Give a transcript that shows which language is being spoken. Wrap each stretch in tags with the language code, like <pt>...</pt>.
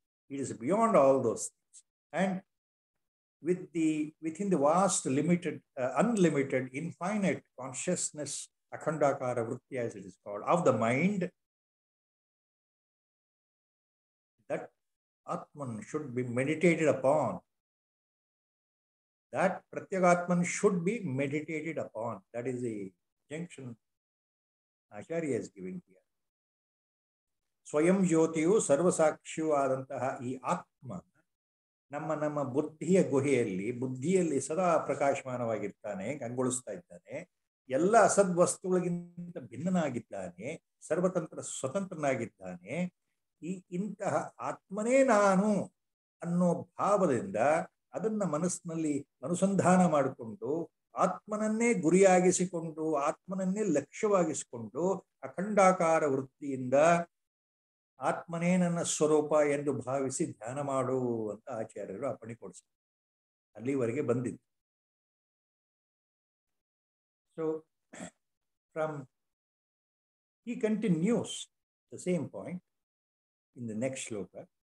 <en>It is beyond all those things. And within the vast, limited, unlimited, infinite consciousness, akhandakara vritti as it is called, of the mind, that Atman should be meditated upon. That Pratyagatman should be meditated upon. That is the junction Acharya is giving here.</en> <kn>Swayam Jyotiyu Sarvasakshiyu Adantaha ee Atma ನಮ್ಮ ಬುದ್ಧಿಯ ಗುಹೆಯಲ್ಲಿ ಬುದ್ಧಿಯಲ್ಲಿ ಸದಾ ಪ್ರಕಾಶಮಾನವಾಗಿರ್ತಾನೆ, ಕಂಗೊಳಿಸ್ತಾ ಇದ್ದಾನೆ, ಎಲ್ಲ ಅಸದ್ವಸ್ತುಗಳಿಗಿಂತ ಭಿನ್ನನಾಗಿದ್ದಾನೆ, ಸ್ವತಂತ್ರನಾಗಿದ್ದಾನೆ. ಇಂತಹ ಆತ್ಮನೇ ನಾನು ಅನ್ನೋ ಭಾವದಿಂದ ಅದನ್ನ ಮನಸ್ಸಿನಲ್ಲಿ ಅನುಸಂಧಾನ ಮಾಡಿಕೊಂಡು ಆತ್ಮನನ್ನೇ ಗುರಿಯಾಗಿಸಿಕೊಂಡು ಆತ್ಮನನ್ನೇ ಲಕ್ಷ್ಯವಾಗಿಸಿಕೊಂಡು ಅಖಂಡಾಕಾರ ವೃತ್ತಿಯಿಂದ ಆತ್ಮನೇ ನನ್ನ ಸ್ವರೂಪ ಎಂದು ಭಾವಿಸಿ ಧ್ಯಾನ ಮಾಡು ಅಂತ ಆಚಾರ್ಯರು ಅಪ್ಪಣೆ ಕೊಡಿಸ್ತಾರೆ. ಅಲ್ಲಿವರೆಗೆ ಬಂದಿತ್ತು.</kn> <en>So he continues the same point in the next shloka.</en>